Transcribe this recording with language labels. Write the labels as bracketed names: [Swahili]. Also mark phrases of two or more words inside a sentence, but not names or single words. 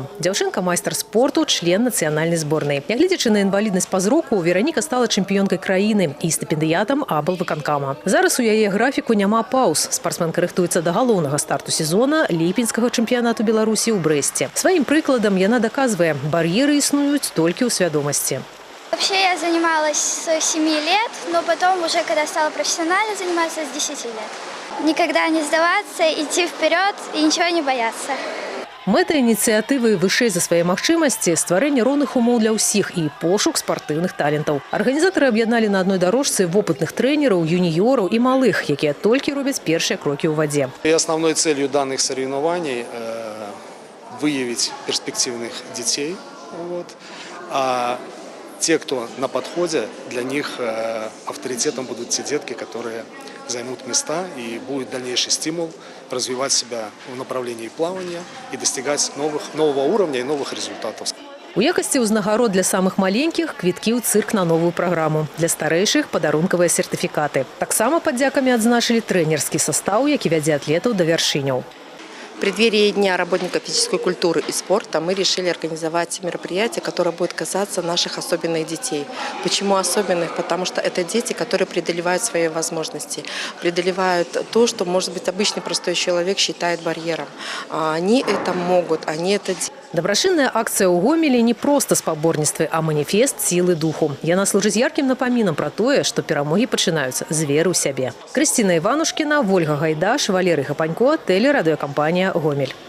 [Belarusian] Дзяўчынка майстар спорту, член нацыянальнай зборнай. Нягледзячы на інваліднасць па зроку, Вераніка стала чэмпіёнкай краіны і стыпендыятам аблвыканкама. Зараз у яе графіку няма пауз. Спартсменка рыхтуецца да галоўнага старту сезона ліпеньскага чэмпіянату Беларусі ў Брэсце. Сваім прыкладам яна даказвае, бар'еры існуюць толькі ў свядомасці. [Russian] Вообще я занималась с 7 лет, но потом уже, когда стала профессионально заниматься, с 10 лет. Никогда не сдаваться, идти вперед и ничего не бояться. [Belarusian] Мэта ініцыятывы вышэй за свае магчымасці – стварэнне роўных умоў для ўсіх і пошук спартыўных талентаў. Арганізатары аб'ядналі на адной дарожцы вопытных трэнераў, юніёраў і малых, якія толькі робяць першыя крокі ў вадзе. [Russian] И основной целью данных соревнований выявить перспективных детей. А те, кто на подходе, для них авторитетом будут те детки, которые займут места, и будет дальнейший стимул развивать себя в направлении плавания и достигать нового уровня и новых результатов. [Belarusian] У якасці ўзнагарод для самых маленькіх квіткі ў цырк на новую праграму. Для старэйшых падарункавыя сертыфікаты. Таксама падзякамі адзначылі трэнерскі састаў, які вядзе атлетаў да вяршыняў. [Russian] В преддверии Дня работника физической культуры и спорта мы решили организовать мероприятие, которое будет касаться наших особенных детей. Почему особенных? Потому что это дети, которые преодолевают свои возможности, преодолевают то, что, может быть, обычный простой человек считает барьером. А они это могут, они это делают. [Belarusian] Дабрачынная акцыя ў Гомелі не проста спаборніцтвы, а маніфест сілы духу. Яна служыць яркім напамінам пра тое, што перамогі пачынаюцца з веры ў сябе. Крысціна Іванушкіна, Вольга Гайдаш, Валерый Гапанько, тэлерадыёкампанія «Гомель».